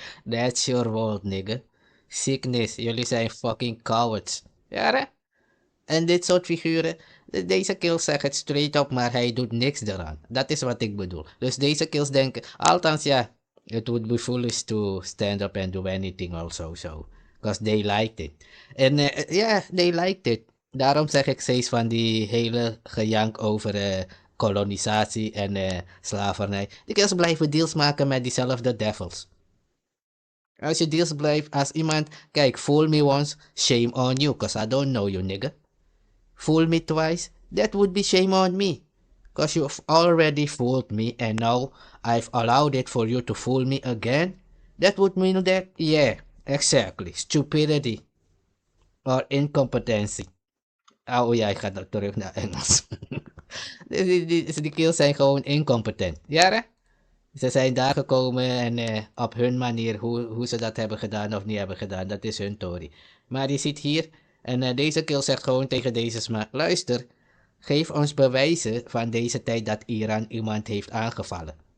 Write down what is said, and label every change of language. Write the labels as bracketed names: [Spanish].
[English] That's your world, nigga. Sickness, [Dutch] jullie zijn [English] fucking cowards. [Dutch] Ja, hè? En dit soort figuren, deze kills zeggen het straight up, maar hij doet niks eraan. Dat is wat ik bedoel. Dus deze kills denken, althans ja, [English] it would be foolish to stand up and do anything also, so. Because they liked it. [Dutch] En ja, [English] they liked it. [Dutch] Daarom zeg ik steeds van die hele gejank over kolonisatie en slavernij. Die kills blijven deals maken met diezelfde devils. Als je deals blijft, als iemand, kijk, [English] fool me once, shame on you, cause I don't know you, nigga. Fool me twice, that would be shame on me. Cause you've already fooled me and now I've allowed it for you to fool me again. That would mean that, yeah, exactly, stupidity. Or incompetency. [Dutch] Oh ja, ik ga terug naar Engels. Die kills zijn gewoon incompetent. Ja, hè? Ze zijn daar gekomen en op hun manier, hoe ze dat hebben gedaan of niet hebben gedaan, dat is hun story. Maar je ziet hier, en deze kill zegt gewoon tegen deze smaak, luister, geef ons bewijzen van deze tijd dat Iran iemand heeft aangevallen.